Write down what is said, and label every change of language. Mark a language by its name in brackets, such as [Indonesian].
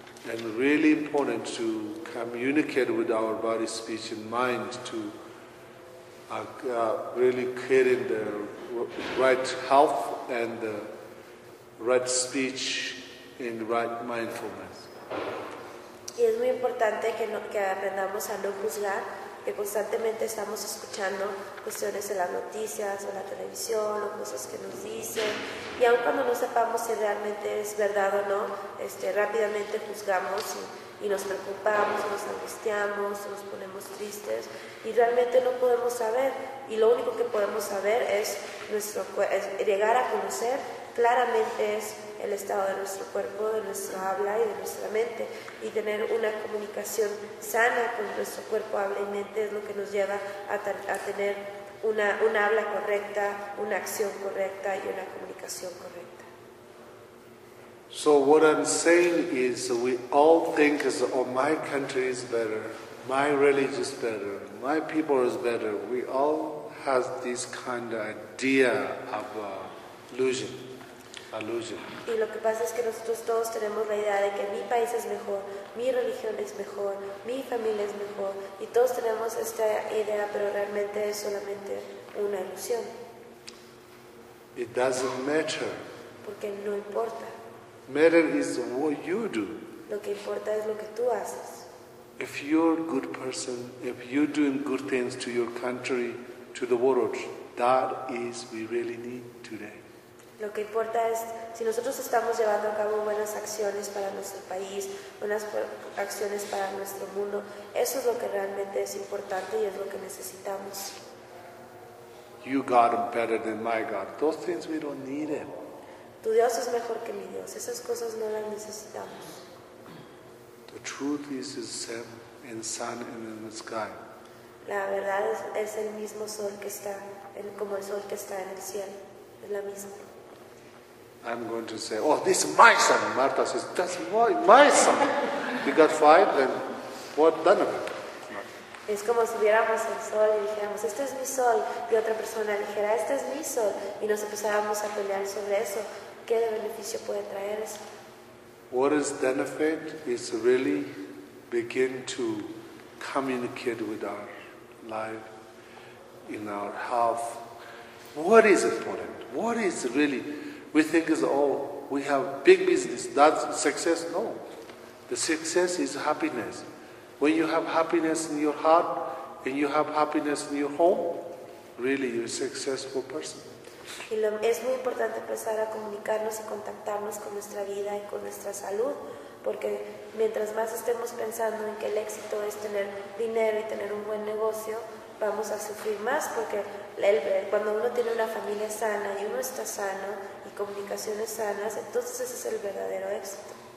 [English] And really important to communicate with our body, speech, and mind to really creating the right health and the right speech in right mindfulness. [Spanish] Y es muy importante que aprendamos a no juzgar, que constantemente estamos escuchando cuestiones en las noticias, en la televisión, o cosas que nos dicen, y aun cuando no sepamos si realmente es verdad o no, rápidamente juzgamos y nos preocupamos, nos angustiamos, nos ponemos tristes, y realmente no podemos saber, y lo único que podemos saber es llegar a conocer claramente es el estado de nuestro cuerpo, de nuestro habla y de nuestra mente, y tener una comunicación sana con nuestro cuerpo, habla y mente es lo que nos lleva a tener una habla correcta, una acción correcta y una comunicación correcta. [English] So what I'm saying is we all think is, oh, my country is better, my religion is better, my people is better. We all have this kind of idea of illusion. [Spanish] Y lo que pasa es que nosotros todos tenemos la idea de que mi país es mejor, mi religión es mejor, mi familia es mejor, y todos tenemos esta idea, pero realmente es solamente una ilusión. [English] It doesn't matter. [Spanish] Porque no importa. [English] Matter is what you do. [Spanish] Lo que importa es lo que tú haces. [English] If you're a good person, if you're doing good things to your country, to the world, that is we really need today. [Spanish] Lo que importa es si nosotros estamos llevando a cabo buenas acciones para nuestro país, buenas acciones para nuestro mundo. Eso es lo que realmente es importante y es lo que necesitamos. [English] You got better than my God. Those things we don't need it. [Spanish] Tu Dios es mejor que mi Dios. Esas cosas no las necesitamos. [English] The truth is the same in the sun and in the sky. [Spanish] La verdad es el mismo sol que está, como el sol que está en el cielo. Es la misma. [English] I'm going to say, oh, this is my son. Martha says, that's my son. You got five, then what done of it? [Spanish] Es como si viéramos el sol y dijéramos, este es mi sol. Y otra persona dijera, este es mi sol. Y nos empezáramos a pelear sobre eso. ¿Qué beneficio puede traer eso? [English] What is benefit is really begin to communicate with our life, in our health. What is important? What is really... We think is, oh, we have big business, that's success. No, the success is happiness. When you have happiness in your heart and you have happiness in your home, really you're a successful person. [Spanish] Y es muy importante empezar a comunicarnos y contactarnos con nuestra vida y con nuestra salud, porque mientras más estemos pensando en que el éxito es tener dinero y tener un buen negocio, vamos a sufrir más, porque cuando uno tiene una familia sana y uno está sano y comunicaciones sanas, entonces ese es el verdadero éxito.